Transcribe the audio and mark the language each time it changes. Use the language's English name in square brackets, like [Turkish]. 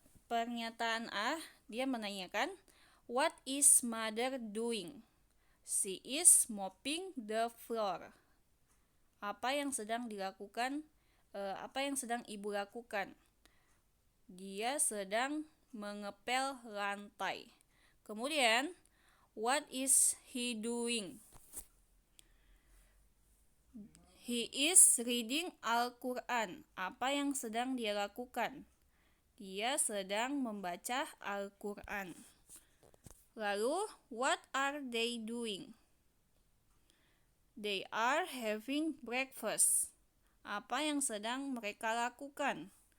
[Indonesian] Pernyataan A, dia menanyakan, [English] what is mother doing? She is mopping the floor. [Indonesian] Apa yang sedang dilakukan? Apa yang sedang ibu lakukan? Dia sedang mengepel lantai. Kemudian, [English] what is he doing? He is reading Al-Quran. [Indonesian] Apa yang sedang dia lakukan? Dia sedang membaca Al-Quran. Lalu, [English] what are they doing? They are having breakfast. [Indonesian] Apa yang sedang mereka lakukan?